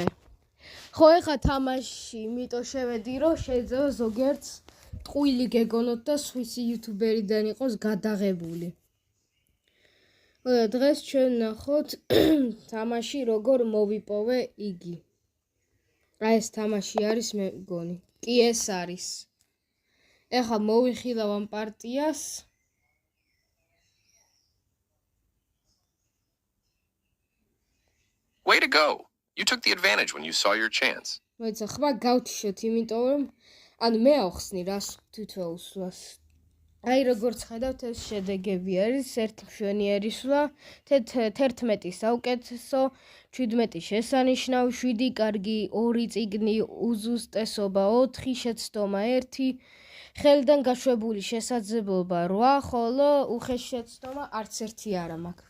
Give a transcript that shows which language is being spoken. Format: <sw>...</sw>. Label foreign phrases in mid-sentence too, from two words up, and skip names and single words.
<ka>ხო, ეხა თამაში იმიტომ შევედი, რომ შეიძლება ზოგიერთს ტყუილი გეგონოთ და სხვისი იუთუბერიდან იყოს გადაღებული. დღეს ჩვენ ვნახოთ თამაში როგორ მოვიპოვე იგი. აი ეს თამაში არის მე მგონი. კი ეს არის. ეხა მოვიხილავ ამ პარტიას.</ka> <en>Way to go. You took the advantage when you saw your chance.</en> <ka>მოიცა ხმა გავთიშოთ, იმიტომ რომ ანუ მე ავხსნი რას თითოეულს. აი როგორც ხედავთ ეს შედეგები არის 1 მშვენიერი სვლა, 11 საუკეთესო, 17 შესანიშნავი, 7 კარგი, 2 წიგნი, უზუსტესობა 4, შეცდომა 1, ხელიდან გაშვებული შესაძლებლობა 8, ხოლო უხეში შეცდომა არც ერთი არ მაქვს.</ka>